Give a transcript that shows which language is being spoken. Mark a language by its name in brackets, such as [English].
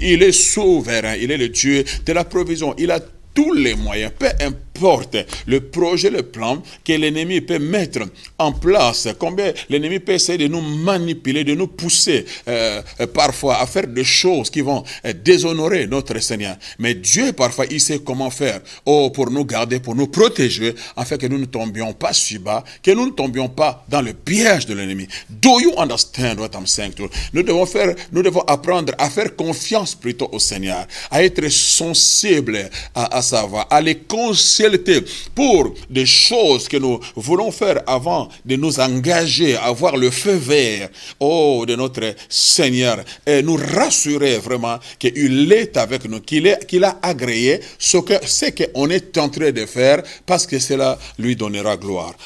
[French] Il est souverain, il est le Dieu de la provision. Il a tous les moyens, peu importe le projet, le plan que l'ennemi peut mettre en place, combien l'ennemi peut essayer de nous manipuler, de nous pousser parfois à faire des choses qui vont déshonorer notre Seigneur. Mais Dieu parfois il sait comment faire pour nous garder, pour nous protéger, afin que nous ne tombions pas si bas, que nous ne tombions pas dans le piège de l'ennemi. [English] Do you understand what I'm saying to you? [French] Nous devons apprendre à faire confiance plutôt au Seigneur, à être sensible à sa voix, à les consulter pour des choses que nous voulons faire avant de nous engager à voir le feu vert de notre Seigneur et nous rassurer vraiment qu'il est avec nous, qu'il a agréé ce qu'on est en train de faire parce que cela lui donnera gloire.